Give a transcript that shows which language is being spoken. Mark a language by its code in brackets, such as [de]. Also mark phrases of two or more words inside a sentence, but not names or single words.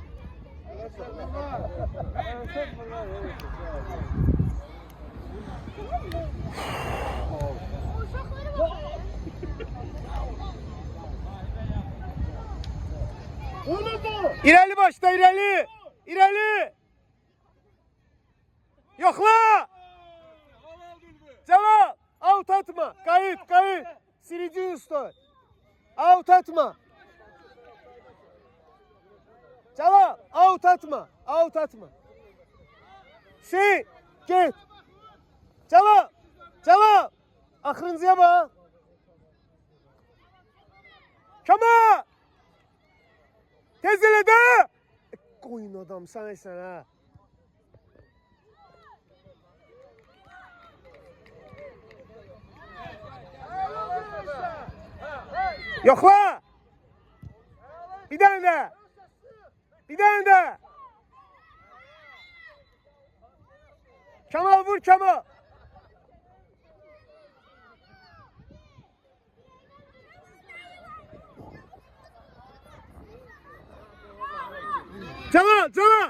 [tr] İleri başla, ileri. İleri. Yokla. Cevap. Out atma. Kayıt, kayıt. Silici usta. Out atma. Cevap. Out atma. Out atma. Git. Cevap. [az] Cevap. Axırıncıya bak. Kama. Tez elə də. Qoyun adam sənsən ha. Yoxla. Bir dənə də. Bir dənə də. Kemal vur Kemal. Cana, Cana.